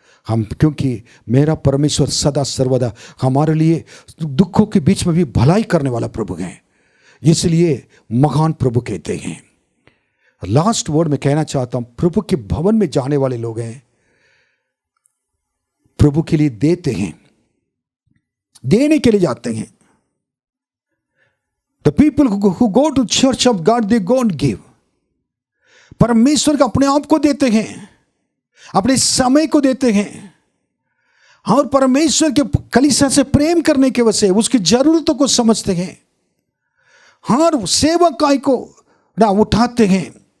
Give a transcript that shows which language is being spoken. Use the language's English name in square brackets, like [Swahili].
[Hindi] क्योंकि मेरा परमेश्वर सदा सर्वदा हमारे लिए दुखों के बीच में भी भलाई करने वाला प्रभु है, इसलिए महान प्रभु कहते हैं। [English] last word [Hindi] में कहना चाहता हूं, प्रभु के भवन में जाने वाले लोग हैं, प्रभु के लिए देते हैं, देने के लिए जाते हैं। [English] The people who go to church of God, they go and give. [Hindi] परमेश्वर का अपने आप को देते हैं, अपने समय को देते हैं, और परमेश्वर के कलीसिया से प्रेम करने के वजह से उसकी जरूरतों को समझते हैं, हर सेवक को ना उठाते हैं।